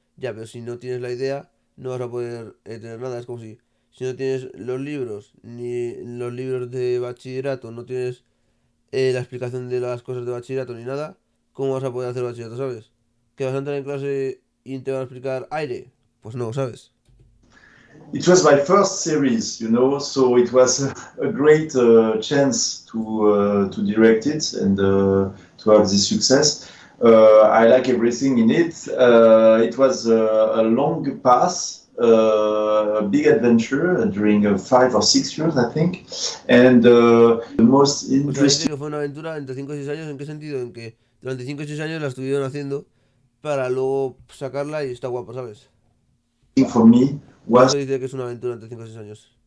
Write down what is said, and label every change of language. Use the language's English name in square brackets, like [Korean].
[Spanish] Ya, pero si no tienes la idea, no vas a poder tener nada. Es como si no tienes los libros, ni los libros de bachillerato, no tienes la explicación de las cosas de bachillerato ni nada, ¿cómo vas a poder hacer bachillerato, ¿sabes? ¿Que vas a entrar en clase y te van a explicar aire? Pues no, ¿sabes? [English] It was my first series, so it was a great chance to direct it and to have this success. I like everything in it. It was a long path, a big adventure during 5 or 6 years, I think. And the most [Spanish] O sea, dice [English] interesting [Spanish] que fue una aventura entre 5 y 6 años. ¿En qué sentido? En que durante 5 y 6 años la estuvieron haciendo para luego sacarla y está guapa, ¿sabes? [English] thing for me [Spanish] Por [English] was [Spanish] eso dice que es una aventura entre 5 y 6 años.